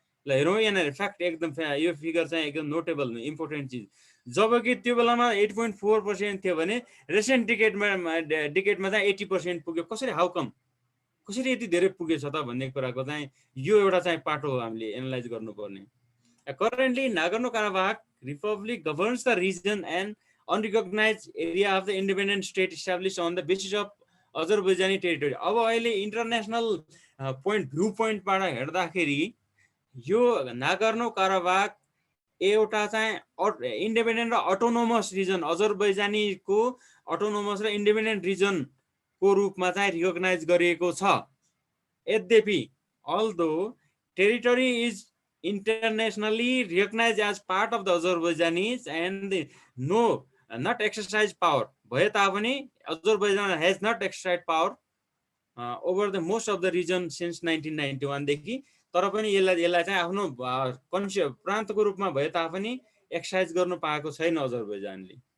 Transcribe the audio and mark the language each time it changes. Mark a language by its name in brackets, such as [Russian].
[Nepali] ल हेरौँ यहाँनिर फ्याक्ट एकदम यो फिगर चाहिँ एकदम नोटेबल इम्पोर्टेन्ट चिज। जबकि त्यो बेलामा 8.4% थियो भने रिसेन्ट डिकेडमा चाहिँ 80% पुग्यो। कसरी, [English] how come, [Nepali] कसरी यति धेरै पुगेछ त भन्ने कुराको चाहिँ यो एउटा चाहिँ पार्ट हो हामीले एनालाइज गर्नुपर्ने। [English] Currently Nagorno Karabakh Republic governs the region and unrecognized area of the independent state established on the basis of Azerbaijani territory। [Nepali] अब अहिले इन्टरनेशनल भ्यू पोइन्टबाट हेर्दाखेरि यो नागर्नो काराबाख एउटा चाहिँ इन्डिपेन्डेन्ट र अटोनोमस रिजन, अजरबैजानीको अटोनोमस र इन्डिपेन्डेन्ट रिजनको रूपमा चाहिँ रिकग्नाइज गरिएको छ। यद्यपि [English] although territory is internationally recognized as part of the Azerbaijanis and no not exercise power [Nepali] भए तापनि [English] Azerbaijan has not exercised power over the most of the region since 1991 [Nepali] देखि। तर पनि यसलाई चाहिँ आफ्नो प्रान्तको रूपमा भए तापनि एक्सरसाइज गर्न पाएको छैन अजरबैजानले।